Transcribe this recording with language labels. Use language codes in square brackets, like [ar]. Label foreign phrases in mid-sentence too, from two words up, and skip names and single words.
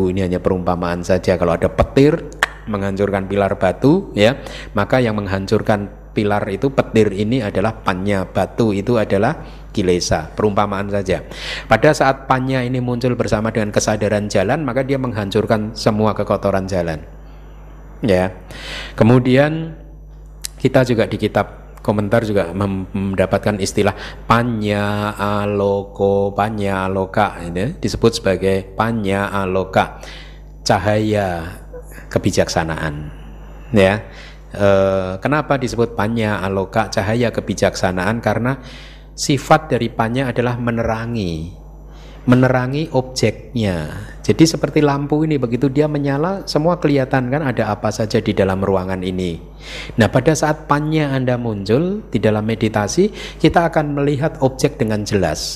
[id] Ini hanya perumpamaan saja. Kalau ada petir menghancurkan pilar batu, ya, maka yang menghancurkan pilar itu, petir ini adalah panya, batu itu adalah kilesa. Perumpamaan saja. Pada saat panya ini muncul bersama dengan kesadaran jalan, maka dia menghancurkan semua kekotoran jalan, ya. Kemudian kita juga di kitab komentar juga mendapatkan istilah [pi] panya aloka, [id] ini disebut sebagai [pi] panya aloka, [id] cahaya kebijaksanaan, ya. Kenapa disebut [pi] panya aloka, [id] cahaya kebijaksanaan? Karena sifat dari panya adalah menerangi objeknya. Jadi seperti lampu ini, begitu dia menyala semua kelihatan kan ada apa saja di dalam ruangan ini. Nah, pada saat panya Anda muncul di dalam meditasi, kita akan melihat objek dengan jelas.